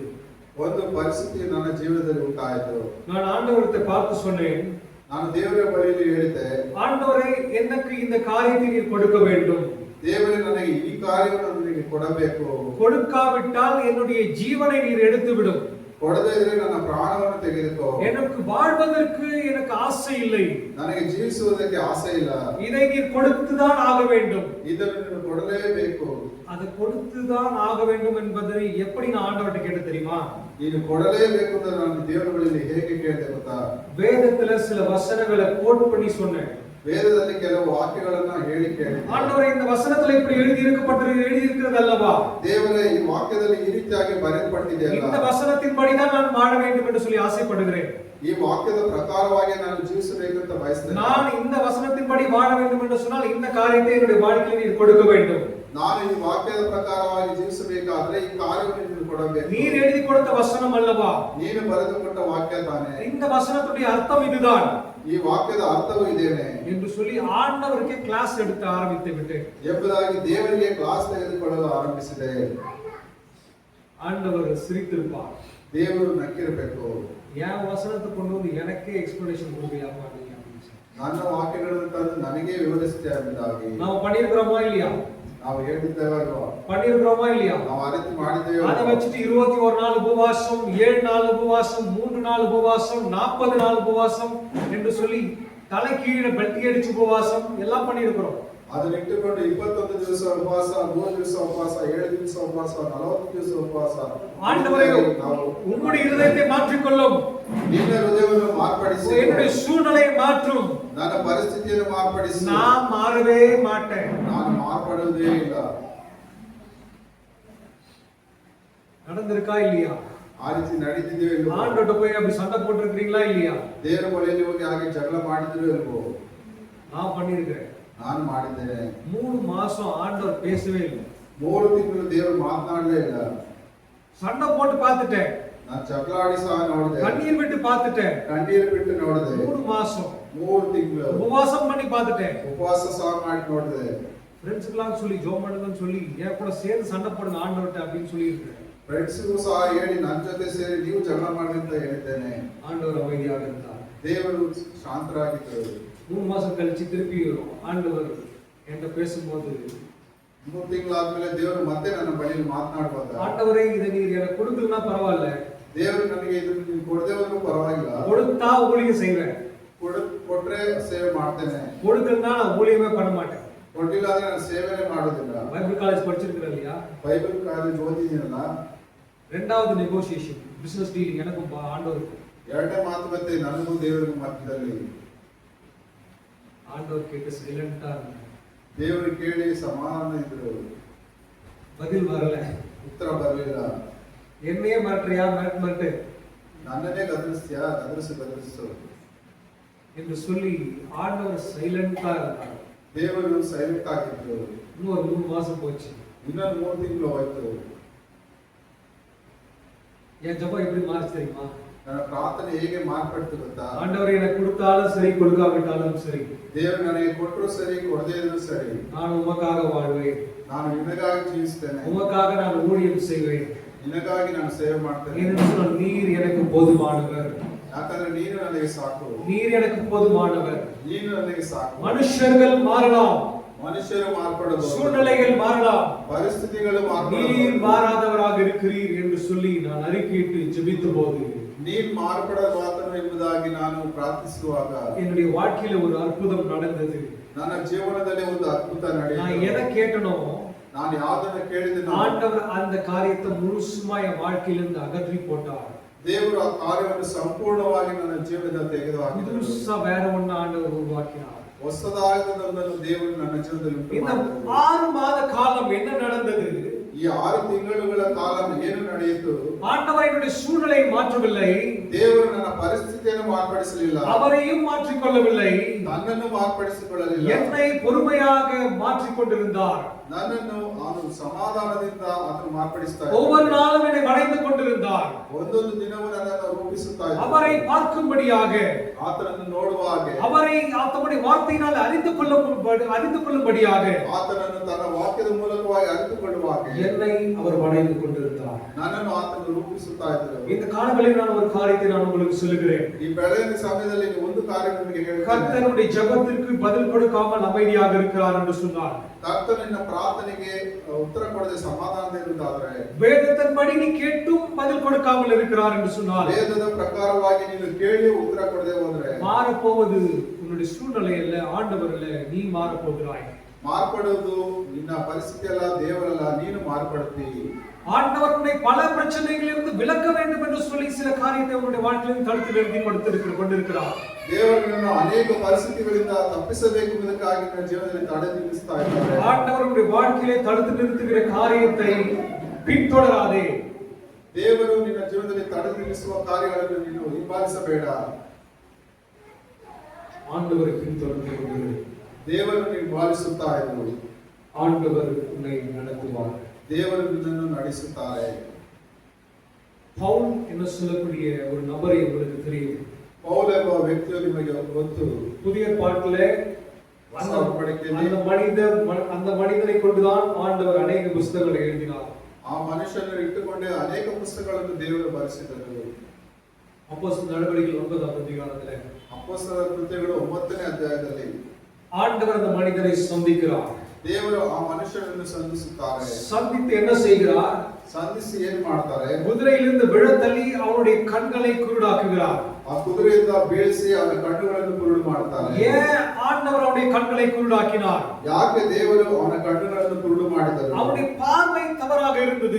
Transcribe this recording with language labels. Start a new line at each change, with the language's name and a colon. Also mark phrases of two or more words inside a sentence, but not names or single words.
Kannada: ಒಂದು ಪರಿಸ್ಥಿತಿ ನನ್ನ ಜೀವನದಲ್ಲಿ ಉಂಟಾಯಿತು.
Tamil: நான் ஆண்டவரை பார்த்து சொன்னேன்,
Kannada: ನಾನು ದೇವರ ಬಳಿಯಲ್ಲಿ ಹೇಳಿದೆ,
Tamil: ஆண்டவரே எனக்கு இந்த காரியத்தை நீர் கொடுக்க வேண்டும்.
Kannada: ದೇವರೇ ನನಗೆ ಈ ಕಾರ್ಯವನ್ನು ನನಗೆ ಕೊಡಬೇಕು.
Tamil: கொடுக்காவிட்டால் என்னுடைய ஜீவனை நீர் எடுத்து விடும்.
Kannada: ಕೊಡದೇ ಇದ್ರೆ ನನ್ನ ಪ್ರಾಣವನ್ನು ತೆಗೆದುಕೋ.
Tamil: எனக்கு வாழ்வதற்கு எனக்கு ஆசை இல்லை.
Kannada: ನನಗೆ ಜೀವಿಸುವುದಕ್ಕೆ ಆಸೆ ಇಲ್ಲ.
Tamil: இதை நீர் கொடுத்துதான் ஆக வேண்டும்.
Kannada: ಇದನ್ನು ನೀನು ಕೊಡಲೇಬೇಕು.
Tamil: அதை கொடுத்துதான் ஆக வேண்டும் என்பதை எப்படி நான் ஆண்டவர்கிட்ட கேட்டு தெரியுமா?
Kannada: ನೀನು ಕೊಡಲೇಬೇಕು ಅಂತ ನಾನು ದೇವರ ಬಳಿಯಲ್ಲಿ ಹೇಗೆ ಕೇಳಿದೆ ಗೊತ್ತಾ?
Tamil: வேதத்துல சில வசனங்களை கோட் பண்ணி சொன்னேன்.
Kannada: ವೇದದಲ್ಲಿ ಕೆಲವು ವಾಕ್ಯಗಳನ್ನ ಹೇಳಿ ಕೇಳಿದೆ.
Tamil: ஆண்டவரே இந்த வசனத்துல இப்படி எழுதி இருக்கிறது அல்லவா?
Kannada: ದೇವರೇ ಈ ವಾಕ್ಯದಲ್ಲಿ ಈ ರೀತಿಯಾಗಿ ಬರೆಯಲ್ಪಟ್ಟಿದೆಯಲ್ಲ.
Tamil: இந்த வசனத்தின்படி தான் நான் வாழ வேண்டும் என்று சொல்லி ஆசைப்படுகிறேன்.
Kannada: ಈ ವಾಕ್ಯದ ಪ್ರಕಾರವಾಗಿ ನಾನು ಜೀವಿಸಬೇಕು ಅಂತ ಬಯಸ್ತೇನೆ.
Tamil: நான் இந்த வசனத்தின்படி வாழ வேண்டும் என்று சொன்னால் இந்த காரியத்தை என்னுடைய வாழ்க்கையில் நீர் கொடுக்க வேண்டும்.
Kannada: ನಾನು ಈ ವಾಕ್ಯದ ಪ್ರಕಾರವಾಗಿ ಜೀವಿಸಬೇಕಾದ್ರೆ ಈ ಕಾರ್ಯವನ್ನು ನೀನು ಕೊಡಬೇಕು.
Tamil: நீர் எழுதி கொடுத்த வசனம் அல்லவா?
Kannada: ನೀನು ಬರೆದುಕೊಟ್ಟ ವಾಕ್ಯ ತಾನೆ.
Tamil: இந்த வசனத்துடைய அர்த்தம் இதுதான்.
Kannada: ಈ ವಾಕ್ಯದ ಅರ್ಥವು ಇದೇನೆ
Tamil: என்று சொல்லி ஆண்டவருக்கு கிளாஸ் எடுத்து ஆரம்பித்து விட்டேன்.
Kannada: ಎಂಬುದಾಗಿ ದೇವರಿಗೆ ಕ್ಲಾಸ್ ತೆಗೆದುಕೊಳ್ಳಲು ಆರಂಭಿಸಿದೆ.
Tamil: ஆண்டவர் சிரித்திருப்பார்.
Kannada: ದೇವರು ನಕ್ಕಿರಬೇಕು.
Tamil: என் வசனத்தை கொண்டு வந்து எனக்கே எக்ஸ்பிளனேஷன் கொடுக்கலையாப்பா நீங்க அப்படின்னு சொல்லி.
Kannada: ನನ್ನ ವಾಕ್ಯಗಳನ್ನು ತಂದು ನನಗೆ ವಿವರಿಸ್ತಾ ಎಂಬುದಾಗಿ
Tamil: நாம பண்ணியிருக்கிறோமா இல்லையா?
Kannada: ನಾವು ಹೇಳಿದ್ದೇವೆ ಅಲ್ವಾ?
Tamil: பண்ணியிருக்கிறோமா இல்லையா?
Kannada: ನಾವು ಆ ರೀತಿ ಮಾಡಿದ್ದೇವೆ.
Tamil: அதை வச்சுட்டு 21 நாள் உபவாசம், 7 நாள் உபவாசம், 3 நாள் உபவாசம், 40 நாள் உபவாசம் என்று சொல்லி தலை கீழே பெல்ட் அடிச்சு உபவாசம் எல்லாம் பண்ணியிருக்கிறோம்.
Kannada: ಅದನ್ನ ಇಟ್ಟುಕೊಂಡು 21 ದಿವಸ ಉಪವಾಸ, 3 ದಿವಸ ಉಪವಾಸ, 7 ದಿವಸ ಉಪವಾಸ, 40 ದಿವಸ ಉಪವಾಸ.
Tamil: ஆண்டவரே உம்முடைய இதயத்தை மாற்றிக்கொள்ளும்.
Kannada: ನಿನ್ನ ಹೃದಯವನ್ನು ಮಾರ್ಪಡಿಸಿ,
Tamil: என்னுடைய சூழ்நிலையை மாற்றும்.
Kannada: ನನ್ನ ಪರಿಸ್ಥಿತಿಯನ್ನು ಮಾರ್ಪಡಿಸಿ.
Tamil: நான் மாறவே மாட்டேன்.
Kannada: ನಾನು ಮಾರ್ಪಡುವುದೇ ಇಲ್ಲ.
Tamil: நடந்திருக்கா இல்லையா?
Kannada: ಆ ರೀತಿ ನಡೀತಿದೆಯೋ ಇಲ್ವೋ?
Tamil: ஆண்டவர்ட்ட போய் அப்படி சண்டை போட்டுருக்கீங்களா இல்லையா?
Kannada: ದೇವರ ಬಳಿಯಲ್ಲಿ ಹೋಗಿ ಹಾಗೆ ಜಗಳ ಮಾಡಿದ್ರು ಇಲ್ವೋ?
Tamil: நான் பண்ணியிருக்கிறேன்.
Kannada: ನಾನು ಮಾಡಿದ್ದೇನೆ.
Tamil: 3 மாசம் ஆண்டவர் பேசவே இல்லை.
Kannada: 3 ತಿಂಗಳು ದೇವರು ಮಾತನಾಡಲೇ ಇಲ್ಲ.
Tamil: சண்டை போட்டு பார்த்துட்டேன்.
Kannada: ನಾನು ಜಗಳಾಡಿ ಸಹ ನೋಡಿದೆ.
Tamil: கண்ணீர் விட்டு பார்த்துட்டேன்.
Kannada: ಕಣ್ಣೀರು ಬಿಟ್ಟು ನೋಡಿದೆ.
Tamil: 3 மாசம்
Kannada: 3 ತಿಂಗಳು
Tamil: உபவாசம் பண்ணி பார்த்துட்டேன்.
Kannada: ಉಪವಾಸ ಸಹ ಮಾಡಿ ನೋಡಿದೆ.
Tamil: ஃப்ரெண்ட்ஸ்க்குலாம் சொல்லி ஜோம் பண்ணுங்கன்னு சொல்லி என் கூட சேர்ந்து சண்டை போடுங்க ஆண்டவர்ட்ட அப்படின்னு சொல்லி இருக்கிறேன்.
Kannada: ಫ್ರೆಂಡ್ಸ್ಗೂ ಸಹ ಹೇಳಿ ನನ್ನ ಜೊತೆ ಸೇರಿ ನೀವು ಜಗಳ ಮಾಡಿ ಅಂತ ಹೇಳಿದ್ದೇನೆ.
Tamil: ஆண்டவர் அமைதியாக இருந்தார்.
Kannada: ದೇವರು ಶಾಂತರಾಗಿದ್ದರು.
Tamil: 3 மாசம் கழிச்சு திருப்பி ஆண்டவர் என்கிட்ட பேசும்போது
Kannada: 3 ತಿಂಗಳಾದ್ಮೇಲೆ ದೇವರು ಮತ್ತೆ ನನ್ನ ಬಳಿಯಲ್ಲಿ ಮಾತನಾಡುವಾಗ,
Tamil: ஆண்டவரே இதை நீர் எனக்கு கொடுக்கலன்னா பரவாயில்ல,
Kannada: ದೇವರು ನನಗೆ ಇದನ್ನು ನೀವು ಕೊಡದೆ ಹೋದ್ರೂ ಪರವಾಗಿಲ್ಲ,
Tamil: கொடுத்தா ஊழியம் செய்வேன்,
Kannada: ಕೊಟ್ರೆ ಸೇವೆ ಮಾಡ್ತೇನೆ,
Tamil: கொடுக்கலன்னா நான் ஊழியமே பண்ண மாட்டேன்.
Kannada: ಕೊಟ್ಟಿಲ್ಲ ಅಂದ್ರೆ ನಾನು ಸೇವೆನೇ ಮಾಡೋದಿಲ್ಲ.
English: Bible college
Tamil: படிச்சிருக்கிறேன் இல்லையா?
English: Bible college
Kannada: ಓದಿದ್ದೀನಲ್ಲ.
Tamil: ரெண்டாவது
English: negotiation business dealing
Tamil: எனக்கும் ஆண்டவருக்கு.
Kannada: ಎರಡನೇ ಮಾತುಕತೆ ನನಗೂ ದೇವರಿಗೂ ಮಧ್ಯದಲ್ಲಿ.
Tamil: ஆண்டவர் கேட்டு சைலண்டா இருந்தார்.
Kannada: ದೇವರು ಕೇಳಿ ಸಮಾಧಾನ ಇದ್ರು.
Tamil: பதில் வரல,
Kannada: ಉತ್ತರ ಬರಲಿಲ್ಲ.
Tamil: என்னையே மாற்றியா மாட்டு
Kannada: ನನ್ನನ್ನೇ ಗದರಿಸ್ತೀಯಾ, ಗದರಿಸು
Tamil: என்று சொல்லி ஆண்டவர் சைலண்டா இருந்தார்.
Kannada: ದೇವರು ಸೈಲೆಂಟ್ ಆಗಿದ್ರು.
Tamil: இன்னொரு 3 மாசம் போச்சு.
Kannada: ಇನ್ನೊಂದು 3 ತಿಂಗಳು ಹೋಯ್ತು.
Tamil: என் ஜெபம் எப்படி மாறிச்சு தெரியுமா?
Kannada: ನನ್ನ ಪ್ರಾರ್ಥನೆ ಹೇಗೆ ಮಾರ್ಪಡ್ತು ಗೊತ್ತಾ?
Tamil: ஆண்டவர் எனக்கு கொடுத்தாலும் சரி, கொடுக்காவிட்டாலும் சரி,
Kannada: ದೇವರು ನನಗೆ ಕೊಟ್ಟರು ಸರಿ, ಕೊಡದೇ ಇದ್ರು ಸರಿ,
Tamil: நான் உமக்காக வாழ்வேன்,
Kannada: ನಾನು ನಿನಗಾಗಿ ಜೀವಿಸ್ತೇನೆ,
Tamil: உமக்காக நான் ஊழியம் செய்வேன்,
Kannada: ನಿನಗಾಗಿ ನಾನು ಸೇವೆ ಮಾಡ್ತೇನೆ.
Tamil: ஏனென்றால் நீர் எனக்கு போதுமானவர்,
Kannada: ಯಾಕಂದ್ರೆ ನೀನು ನನಗೆ ಸಾಕು,
Tamil: நீர் எனக்கு போதுமானவர்.
Kannada: ನೀನು ನನಗೆ ಸಾಕು.
Tamil: மனுஷர்கள் மாறலாம்,
Kannada: ಮನುಷ್ಯರು ಮಾರ್ಪಡಬಹುದು,
Tamil: சூழ்நிலைகள் மாறலாம்,
Kannada: ಪರಿಸ್ಥಿತಿಗಳು
Tamil: நீர்
Kannada: ಮಾರ್ಪಡಬಹುದು,
Tamil: மாறாதவராக இருக்கிறீர் என்று சொல்லி நான் அறிக்கையிட்டு ஜெபித்த போது
Kannada: ನೀನು ಮಾರ್ಪಡಬಾರದು ಎಂಬುದಾಗಿ ನಾನು ಪ್ರಾರ್ಥಿಸುವಾಗ
Tamil: என்னுடைய வாழ்க்கையில ஒரு அற்புதம் நடந்தது.
Kannada: ನನ್ನ ಜೀವನದಲ್ಲಿ ಒಂದು ಅದ್ಭುತ
Tamil: நான்
Kannada: ನಡೆಯಿತು.
Tamil: எதை கேட்டனோ
Kannada: ನಾನು ಯಾವುದನ್ನ ಕೇಳಿದೆನೋ
Tamil: ஆண்டவர் அந்த காரியத்தை முழுசுமா என் வாழ்க்கையிலிருந்து அகற்றி போட்டார்.
Kannada: ದೇವರು ಆ ಕಾರ್ಯವನ್ನು ಸಂಪೂರ್ಣವಾಗಿ ನನ್ನ ಜೀವನದಲ್ಲಿ ತೆಗೆದುಹಾಕಿದರು.
Tamil: புதுசா வேற ஒண்ணு ஆண்டவர் உருவாக்கினார்.
Kannada: ಹೊಸದಾಗಿರುವುದನ್ನು ದೇವರು ನನ್ನ ಜೀವನದಲ್ಲಿ ಉಂಟು
Tamil: இந்த
Kannada: ಮಾಡಿದರು.
Tamil: 6 மாத காலம் என்ன நடந்தது?
Kannada: ಈ 6 ತಿಂಗಳುಗಳ ಕಾಲ ಏನು ನಡೆಯಿತು?
Tamil: ஆண்டவர் என்னுடைய சூழ்நிலையை மாற்றவில்லை,
Kannada: ದೇವರು ನನ್ನ ಪರಿಸ್ಥಿತಿಯನ್ನು ಮಾರ್ಪಡಿಸಲಿಲ್ಲ,
Tamil: அவரையும் மாற்றிக்கொள்ளவில்லை,
Kannada: ನನ್ನನ್ನು ಮಾರ್ಪಡಿಸಿಕೊಳ್ಳಲಿಲ್ಲ,
Tamil: என்னை பொறுமையாக மாற்றிக்கொண்டிருந்தார்.
Kannada: ನನ್ನನ್ನು ಅವನು ಸಮಾಧಾನದಿಂದ ಆತನು ಮಾರ್ಪಡಿಸ್ತಾ ಇದ್ದಾನೆ.
Tamil: ஒவ்வொரு நாளும் என்னை வளைந்து கொண்டிருந்தார்.
Kannada: ಒಂದೊಂದು ದಿನವೂ ನನ್ನನ್ನು ರೂಪಿಸುತ್ತಾ ಇದ್ದಾನೆ.
Tamil: அவரை பார்க்கும்படியாக,
Kannada: ಆತನನ್ನು ನೋಡುವ ಹಾಗೆ,
Tamil: அவரை தம்முடைய வார்த்தையினால் அறிந்து கொள்ளும்படியாக
Kannada: ಆತನನ್ನು ತನ್ನ ವಾಕ್ಯದ ಮೂಲಕವಾಗಿ ಅರಿತುಕೊಳ್ಳುವ ಹಾಗೆ
Tamil: என்னை அவர் வளைந்து கொண்டிருந்தார்.
Kannada: ನನ್ನನ್ನು ಆತನು ರೂಪಿಸುತ್ತಾ ಇದ್ದರು.
Tamil: இந்த காலங்களில் நான் ஒரு காரியத்தை நான் உங்களுக்கு சொல்லுகிறேன்.
Kannada: ಈ ಬೆಳೆಯ ಸಮಯದಲ್ಲಿ ಒಂದು ಕಾರ್ಯ ನಿಮಗೆ ಹೇಳ್ತೇನೆ.
Tamil: கர்த்தருடைய ஜெபத்திற்கு பதில் கொடுக்காமல் அமைதியாக இருக்கிறார் என்று சொன்னார்.
Kannada: ಕರ್ತನು ನಿನ್ನ ಪ್ರಾರ್ಥನೆಗೆ ಉತ್ತರ ಕೊಡದೆ ಸಮಾಧಾನದಿಂದಾದರೆ,
Tamil: வேதத்தின்படி நீ கேட்டும் பதில் கொடுக்காமல் இருக்கிறார் என்று சொன்னார்.
Kannada: ವೇದದ ಪ್ರಕಾರವಾಗಿ ನೀನು ಕೇಳಿ ಉತ್ತರ ಕೊಡದೆ ಹೋದ್ರೆ
Tamil: மாறப்போவது உன்னுடைய சூழ்நிலை அல்ல, ஆண்டவர் அல்ல, நீ மாறப் போகிறாய்.
Kannada: ಮಾರ್ಪಡುವುದು ನಿನ್ನ ಪರಿಸ್ಥಿತಿ ಅಲ್ಲ, ದೇವರಲ್ಲ, ನೀನು ಮಾರ್ಪಡ್ತಿ.
Tamil: ஆண்டவருடைய பல பிரச்சனைகளிலிருந்து விலக்க வேண்டும் என்று சொல்லி சில காரியத்தை உன்னுடைய வாழ்க்கையில் தடுத்து நிறுத்தி கொண்டிருக்கிறார்.
Kannada: ದೇವರನ್ನು ಅನೇಕ ಪರಿಸ್ಥಿತಿಗಳಿಂದ ತಪ್ಪಿಸಬೇಕು ಎಂಬುದಕ್ಕಾಗಿ ನನ್ನ ಜೀವನದಲ್ಲಿ ತಡೆ ನಿಲ್ಲಿಸ್ತಾ ಇದ್ದಾರೆ.
Tamil: ஆண்டவருடைய வாழ்க்கையை தடுத்து நிறுத்துகிற காரியத்தை பின்தொடராதே.
Kannada: ದೇವರು ನಿನ್ನ ಜೀವನದಲ್ಲಿ ತಡೆ ನಿಲ್ಲಿಸುವ ಕಾರ್ಯಗಳನ್ನು ನೀನು ಹಿಂಬಾಲಿಸಬೇಡ.
Tamil: ஆண்டவரை பின்தொடர்ந்து கொண்டு
Kannada: ದೇವರು ನೀನು ಬಾಲಿಸುತ್ತಾ ಇರು.
Tamil: ஆண்டவர் உன்னை நடத்துவார்.
Kannada: ದೇವರು ನಿನ್ನನ್ನು ನಡೆಸುತ್ತಾರೆ.
Tamil: பவுல் என்ன சொல்லக்கூடிய ஒரு நபரை உங்களுக்கு தெரியும்.
Kannada: ಪೌಲ್ ಎಂಬ ವ್ಯಕ್ತಿಯು ನಿಮಗೆ ಗೊತ್ತು.
Tamil: புதிய பாட்டிலே அந்த மனிதனை கொண்டுதான் ஆண்டவர் அநேக புத்தகங்களை எழுதினார்.
Kannada: ಆ ಮನುಷ್ಯನನ್ನು ಇಟ್ಟುಕೊಂಡೇ ಅನೇಕ ಪುಸ್ತಕಗಳನ್ನು ದೇವರು ಬರೆಸಿದರು.
Tamil: அப்போஸ்தலர் நடவடிக்கைகள் 9ஆம் அதிகாரத்திலே
Kannada: ಅಪೊಸ್ತಲರ ಕೃತ್ಯಗಳು 9ನೇ ಅಧ್ಯಾಯದಲ್ಲಿ
Tamil: ஆண்டவர் அந்த மனிதனை சந்திக்கிறார்.
Kannada: ದೇವರು ಆ ಮನುಷ್ಯನನ್ನು ಸಂಧಿಸುತ್ತಾರೆ.
Tamil: சந்தித்து என்ன செய்கிறார்?
Kannada: ಸಂಧಿಸಿ ಏನು ಮಾಡ್ತಾರೆ?
Tamil: குதிரையிலிருந்து விழத்தள்ளி அவனுடைய கண்களை குருடாக்குகிறார்.
Kannada: ಆ ಕುದುರೆಯಿಂದ ಬೀಳಿಸಿ ಅವನ ಕಣ್ಣುಗಳನ್ನು ಕುರುಡು ಮಾಡ್ತಾರೆ.
Tamil: ஏன் ஆண்டவர் அவனுடைய கண்களை குருடாக்கினார்?
Kannada: ಯಾಕೆ ದೇವರು ಅವನ ಕಣ್ಣುಗಳನ್ನು ಕುರುಡು ಮಾಡಿದರು?
Tamil: அவனுடைய பார்வை தவறாக இருந்தது.